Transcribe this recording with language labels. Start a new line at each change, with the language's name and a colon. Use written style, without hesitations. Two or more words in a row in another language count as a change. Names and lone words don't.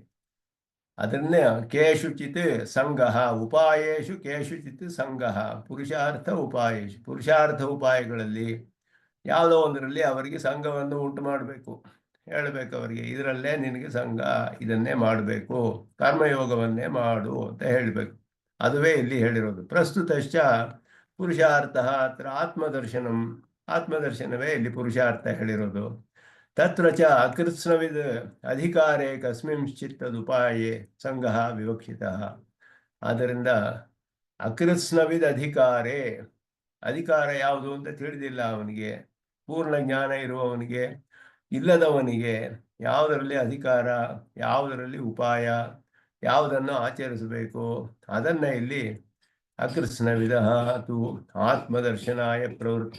Kannada: ಅದನ್ನೇ
Sanskrit: ಕೇಶುಚಿತ್ ಸಂಘ ಉಪಾಯೇಶು ಕೇಶುಚಿತ್ ಸಂಘ ಪುರುಷಾರ್ಥ ಉಪಾಯೇಶು,
Kannada: ಪುರುಷಾರ್ಥ ಉಪಾಯಗಳಲ್ಲಿ ಯಾವುದೋ ಒಂದರಲ್ಲಿ ಅವರಿಗೆ ಸಂಘವನ್ನು ಉಂಟು ಮಾಡಬೇಕು, ಹೇಳಬೇಕು ಅವರಿಗೆ ಇದರಲ್ಲೇ ನಿನಗೆ ಸಂಘ, ಇದನ್ನೇ ಮಾಡಬೇಕು, ಕರ್ಮಯೋಗವನ್ನೇ ಮಾಡು ಅಂತ ಹೇಳಬೇಕು. ಅದುವೇ ಇಲ್ಲಿ ಹೇಳಿರೋದು.
Sanskrit: ಪ್ರಸ್ತುತಶ್ಚ ಪುರುಷಾರ್ಥ ಅತ್ರ
Kannada: ಆತ್ಮದರ್ಶನವೇ ಇಲ್ಲಿ ಪುರುಷಾರ್ಥ ಹೇಳಿರೋದು.
Sanskrit: ತತ್ರ ಚ ಅಕೃತ್ಸ್ನವಿದ್ ಅಧಿಕಾರೇ ಕಸ್ಮಿಂಶ್ಚಿತ್ತದುಪಾಯೇ ಸಂಘ ವಿವಕ್ಷಿತ.
Kannada: ಆದ್ದರಿಂದ
Sanskrit: ಅಕೃತ್ಸ್ನವಿದ್ ಅಧಿಕಾರೇ,
Kannada: ಅಧಿಕಾರ ಯಾವುದು ಅಂತ ತಿಳಿದಿಲ್ಲ ಅವನಿಗೆ, ಪೂರ್ಣ ಜ್ಞಾನ ಇರುವವನಿಗೆ, ಇಲ್ಲದವನಿಗೆ ಯಾವುದರಲ್ಲಿ ಅಧಿಕಾರ, ಯಾವುದರಲ್ಲಿ ಉಪಾಯ, ಯಾವುದನ್ನು ಆಚರಿಸಬೇಕು ಅದನ್ನು ಇಲ್ಲಿ
Sanskrit: ಅಕೃತ್ಸ್ನವಿದ ತು ಆತ್ಮದರ್ಶನಾಯ ಪ್ರವೃತ್ತ.